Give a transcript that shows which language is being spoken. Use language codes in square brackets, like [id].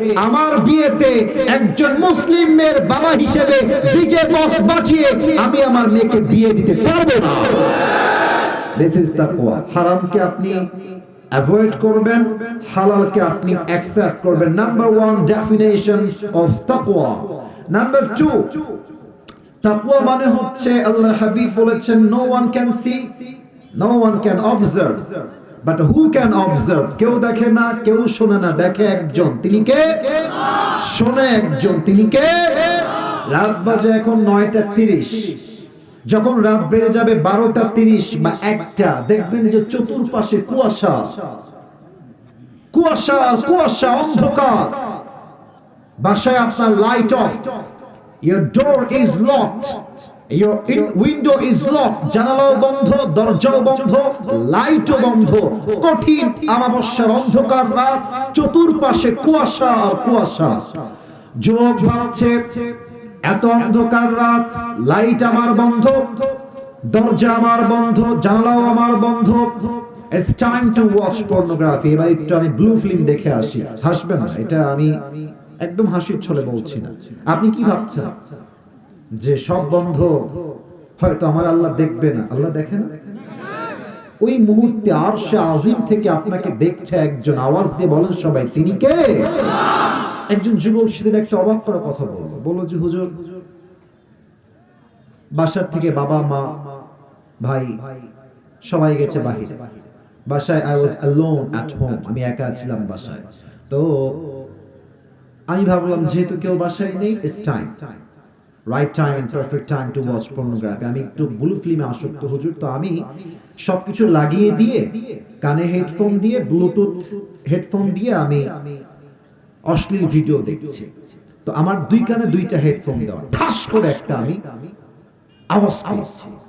[bn] আমার বিয়েতে একজন মুসলিম মেয়ের বাবা হিসেবে ডিজে বক্স বাজিয়ে আমি আমার মেয়েকে বিয়ে দিতে পারবো না। [en] This is তাকওয়া। [bn] হারামকে আপনি অ্যাভয়েড করবেন, হালালকে আপনি অ্যাকসেপ্ট করবেন। নাম্বার 1 ডেফিনেশন অফ তাকওয়া। [en] number 2, [bn] তাকওয়া মানে হচ্ছে, আল্লাহর হাবিব বলেছেন, [en] no one can see, no one can observe, but who can observe? [bn] কেউ দেখে না, কেউ শোনে না, দেখে একজন, তিনি কে? শোনে একজন, তিনি কে? রাত বাজে এখন 9:30, যখন রাত বেড়ে যাবে 12:30 বা 1টা, দেখবেন যে চতুর্পাশে কুয়াশা, কুয়াশা, কুয়াশা, অন্ধকার। বাসায় আপনার light off, [en] Your door is locked. Your window is locked. [bn] জানালাও বন্ধ, দরজাও বন্ধ, লাইটও বন্ধ। কঠিন আমাবস্যার অন্ধকার রাত, চতুর্পাশে কুয়াশা আর কুয়াশা। যুবক ভাবছে, এত অন্ধকার রাত, লাইট আমার বন্ধ, দরজা আমার বন্ধ, জানালাও আমার বন্ধ। [en] It's time to watch pornography. [bn] এবার একটু আমি ব্লু ফিল্ম দেখে আসি। হাসবেন না, এটা আমি একদম হাসির ছলে বলছি না। আপনি কি ভাবছেন যে সব বন্ধ, হয়তো আমার আল্লাহ দেখবে না? আল্লাহ দেখে না? ওই মুহূর্তে আরশে আজিম থেকে আপনাকে দেখছে একজন। আওয়াজ দিয়ে বলেন সবাই, তিনি কে? একজন যুবক সেদিন একটা অবাক করা কথা বলল যে হুজুর, বাসার থেকে বাবা মা ভাই সবাই গেছে বাহিরে, বাসায় [en] I was alone at home, [bn] আমি একা ছিলাম বাসায়। তো আমি ভাবলাম যেহেতু কেউ বাসায় নেই, [en] it's time, right time, perfect time to watch pornography. [bn] আমি একটু ব্লু ফিল্মে আসক্ত হুজুর। তো আমি সবকিছু লাগিয়ে দিয়ে, কানে হেডফোন দিয়ে, ব্লুটুথ হেডফোন দিয়ে আমি অশ্লীল ভিডিও দেখছি। তো আমার দুই কানে দুইটা হেডফোন দেওয়া, ঠাস করে একটা আমি আওয়াজ পেয়েছি।